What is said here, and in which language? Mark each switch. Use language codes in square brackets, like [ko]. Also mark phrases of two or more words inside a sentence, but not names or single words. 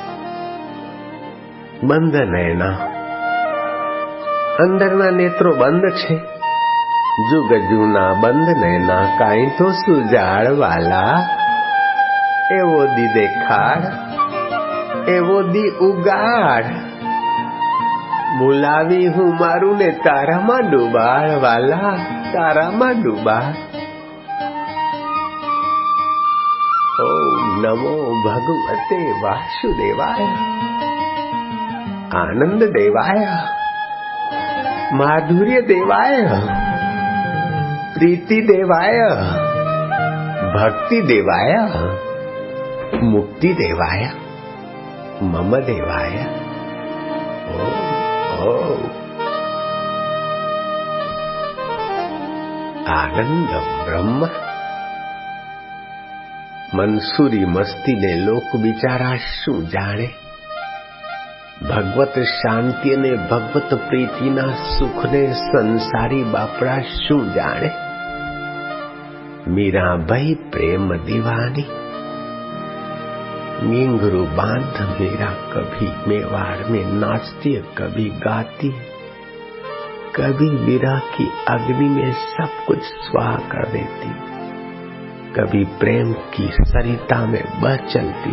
[gu] બંદ નૈના અંદરના નેત્રો બંદ છે જુગ જૂના બંદ નૈના કાંઈ તો સુઝાડ વાળા એવો દી દેખાડ એવો દી ઉગાડ બોલાવી હું મારું ને તારામાં ડુબાડ વાળા તારામાં ડુબાડ। [sa] ओम नमो भगवते वासुदेवाय आनंद देवाय माधुर्य देवाय प्रीति देवाय भक्ति देवाय मुक्ति देवाय मम देवाय ओम आनंद ब्रह्म। [gu] મનસૂરી મસ્તી ને લોક બિચારા શું જાણે ભગવત શાંતિ ને ભગવત પ્રીતિ ના સુખ ને સંસારી બાપડા શું જાણે। [hi] मीरा भाई प्रेम दीवानी घुंघरू बांध मीरा कभी मेवाड़ में नाचती कभी गाती कभी विरह की अग्नि में सब कुछ स्वाह कर देती कभी प्रेम की सरिता में बह चलती।